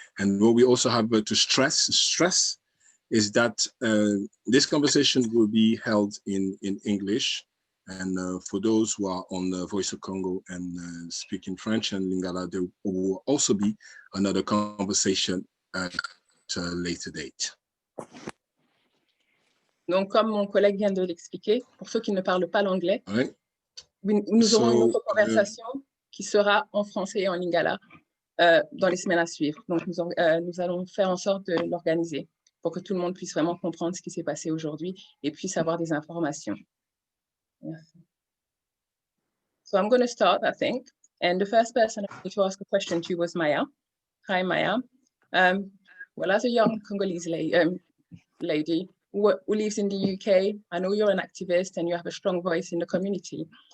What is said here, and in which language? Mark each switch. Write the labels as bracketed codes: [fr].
[en] And what we also have to stress is that this conversation will be held in English. And for those who are on the Voice of Congo and speaking French and Lingala, there will also be another conversation at a later date. [fr] Donc, comme mon collègue vient de l'expliquer, pour ceux qui ne parlent pas l'anglais, nous aurons une autre conversation qui sera en français et en lingala dans les semaines à suivre. Donc, nous allons faire en sorte de l'organiser pour que tout le monde puisse vraiment comprendre ce qui s'est passé aujourd'hui et puisse avoir des informations. Merci. [en] So I'm going to start, I think. And the first person I wanted to ask a question to was Maya. Hi, Maya. Well, as a young Congolese lady who lives in the UK, I know you're an activist and you have a strong voice in the community.